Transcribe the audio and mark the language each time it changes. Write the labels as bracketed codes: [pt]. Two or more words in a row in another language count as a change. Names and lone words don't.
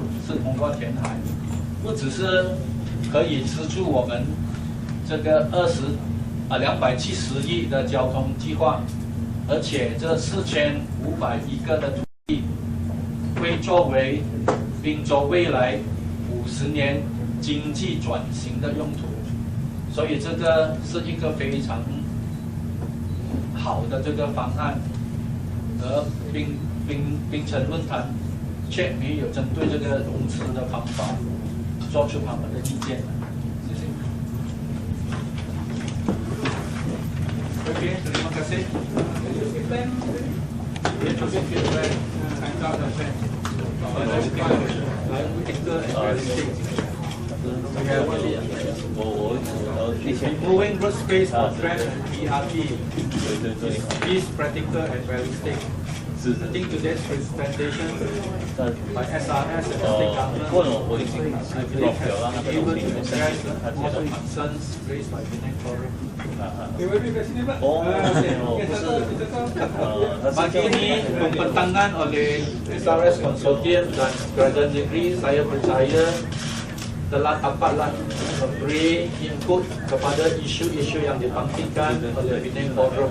[zh] 是通过填海，不只是可以资助我们这个270亿的交通计划，而且这4500个的土地会作为滨州未来50年经济转型的用途，所以这个是一个非常好的这个方案。而槟城论坛却没有针对这个融资的方法做出他们的意见。谢谢。OK， [ms] terima kasih. [en] Moving road space for train and PRT is practical and realistic. I think today's presentation by SRS and the state government I believe has been able to address all the concerns raised by Penang Forum. [ms] Pagi ini pembentangan oleh SRS Consortium dan Kerajaan Negeri, saya percaya telah dapatlah memberi input kepada isu-isu yang dibangkitkan oleh Penang Forum.